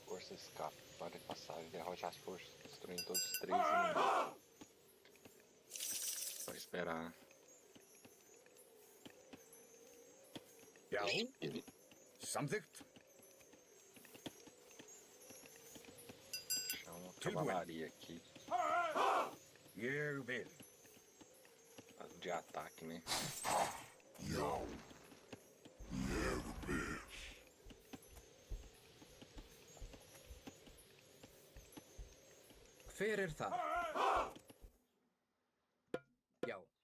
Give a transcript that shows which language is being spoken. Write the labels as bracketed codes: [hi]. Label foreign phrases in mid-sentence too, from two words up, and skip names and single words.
[pt] Você escapa para a passagem, derrote as forças, destruindo todos os 3 inimigos. Só esperar. [is] Ja? Samþykkt. [pt] Deixar uma cavalaria aqui. [is] Ég vil. [pt] De ataque, né? [is] Já. Ég vil. Hver er það? Já.